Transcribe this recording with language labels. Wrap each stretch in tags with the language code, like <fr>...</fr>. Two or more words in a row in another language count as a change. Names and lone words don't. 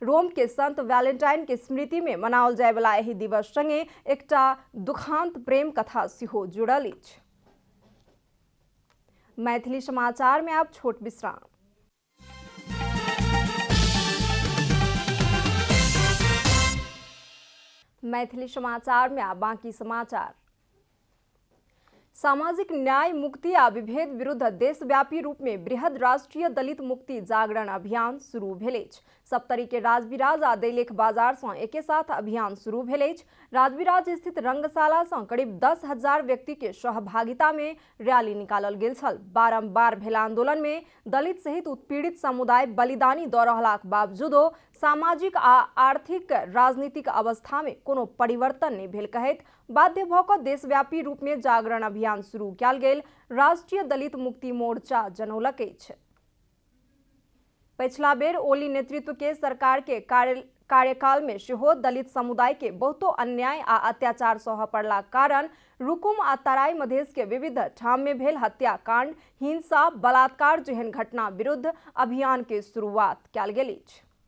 <mai>रोम के संत वैलेंटाइन के स्मृति में मनाओल जाय वाला एहि दिवस संगे एकटा दुखांत प्रेम कथा सेहो जुड़ल अछि। मैथिली समाचार में आब छोट विश्राम। मैथिली समाचार में आब बाकी समाचार। सामाजिक न्याय, मुक्ति आ विभेद विरुद्ध देशव्यापी रूप में बृहद राष्ट्रीय दलित मुक्ति जागरण अभियान शुरू भेल अछि। सप्तरी के राजविराज आ दैलेख बाजार सँ एके साथ अभियान शुरू भेल अछि। राजविराज स्थित रंगशाला सँ करीब 10,000 व्यक्ति के सहभागिता में रैली निकालल गेल छल। बारंबार भेल आंदोलन में दलित सहित उत्पीड़ित समुदाय बलिदानी दऽ रहलाक बावजूदो सामाजिक आ आर्थिक राजनीतिक अवस्था में कोनो परिवर्तन नहीं भेल कहैत बाध्य भ क देशव्यापी रूप में जागरण अभियान शुरू कयल गेल राष्ट्रीय दलित मुक्ति मोर्चा जनौलक अछि। पिछला बेर ओली नेतृत्व के सरकार के कार्यकाल में सेहो दलित समुदाय के बहुतो अन्याय आ अत्याचार सह पड़ला कारण रुकुम आ तराई मधेश के विविध ठाम में भेल हत्याकांड, हिंसा, बलात्कार जेहन घटना विरुद्ध अभियान के शुरुआत कयल गेल अछि।</mai>